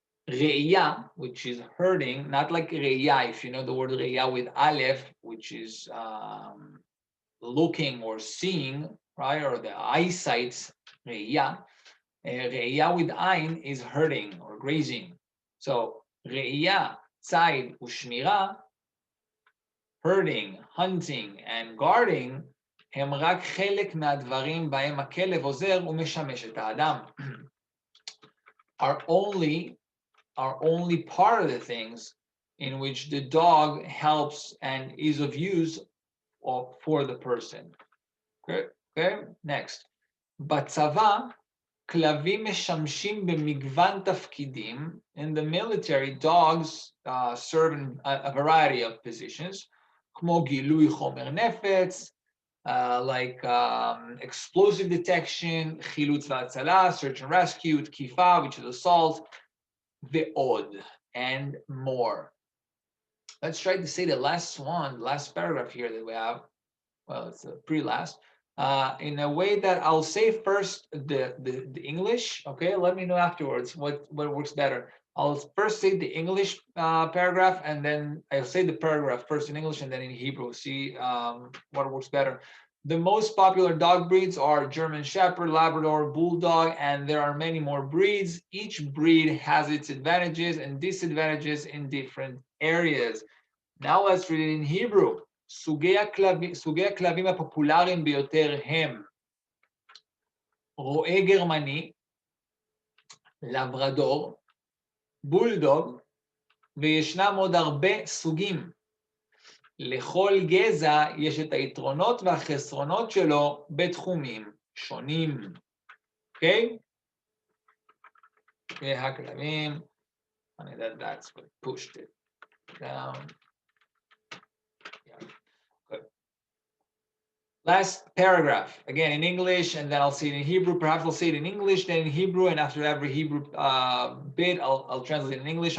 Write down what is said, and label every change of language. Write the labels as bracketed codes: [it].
[en] Re'ya, which is herding, not like re'ya, if you know the word re'ya with aleph, which is looking or seeing, right, or the eyesight, re'ya. Re'ya with ayin is herding or grazing. So re'ya, tzayid, ushmira, herding, hunting, and guarding, [he] הם רק חלק מהדברים בהם הכלב עוזר ומשמש את האדם. [en] Are only part of the things in which the dog helps and is of use for the person. Okay, next. [he] בצבא, כלבים משמשים במגוון תפקידים. [en] In the military, dogs serve in a variety of positions, [he] כמו גילוי חומר נפץ, [en] like explosive detection, [he] חילוץ והצלה, [en] search and rescue, תקיפה, which is assault, [he] ועוד, [en] and more. Let's try to say the last paragraph here that we have. Well, it's the pre-last. In a way that I'll say first the English. Okay, let me know afterwards what works better. I'll first say the English paragraph, and then I'll say the paragraph first in English and then in Hebrew. See what works better. The most popular dog breeds are German Shepherd, Labrador, Bulldog, and there are many more breeds. Each breed has its advantages and disadvantages in different areas. Now let's read it in Hebrew. [he] סוגי הכלבים הפופולריים ביותר הם רועה גרמני, לברדור, בולדוג, וישנם עוד הרבה סוגים. לכל גזע יש את היתרונות והחסרונות שלו בתחומים שונים. אוקיי? [en] והכלבים, that's what pushed it down. Yeah. Good. Last paragraph, again in English, and then I'll see it in Hebrew. Perhaps I'll say it in English, then in Hebrew, and after every Hebrew bit, I'll translate it in English.